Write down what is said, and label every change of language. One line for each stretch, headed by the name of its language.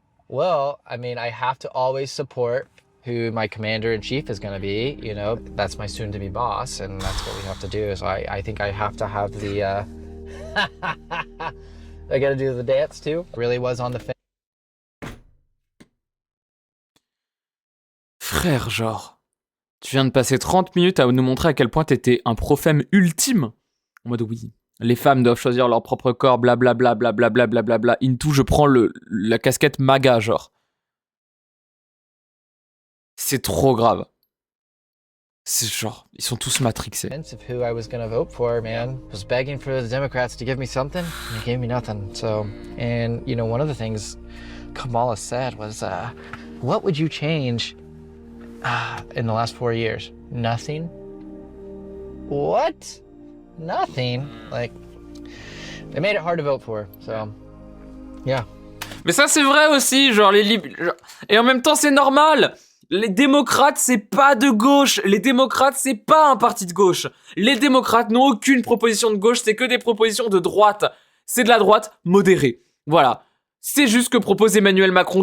English: Well, I mean, I have to always support who my commander-in-chief is going to be. You know, that's my soon-to-be boss, and that's what we have to do. So I think I have to have the I got to do the dance too. Really was on the fence.
French: Frère, genre, tu viens de passer 30 minutes à nous montrer à quel point t'étais un prophète ultime. En mode oui, les femmes doivent choisir leur propre corps, blablabla, blablabla, blablabla. Into, je prends la casquette MAGA, genre. C'est trop grave. C'est genre, ils sont tous matrixés.
English: Of who I was going to vote for, man. I was begging for the Democrats to give me something, and they gave me nothing. So, and you know, one of the things Kamala said was, what would you change in the last 4 years? Nothing? What? Nothing? Like, they made it hard to vote for, so, yeah.
French: Mais ça, c'est vrai aussi, genre, et en même temps, c'est normal. Les démocrates, c'est pas de gauche. Les démocrates, c'est pas un parti de gauche. Les démocrates n'ont aucune proposition de gauche, c'est que des propositions de droite. C'est de la droite modérée. Voilà. C'est juste ce que propose Emmanuel Macron.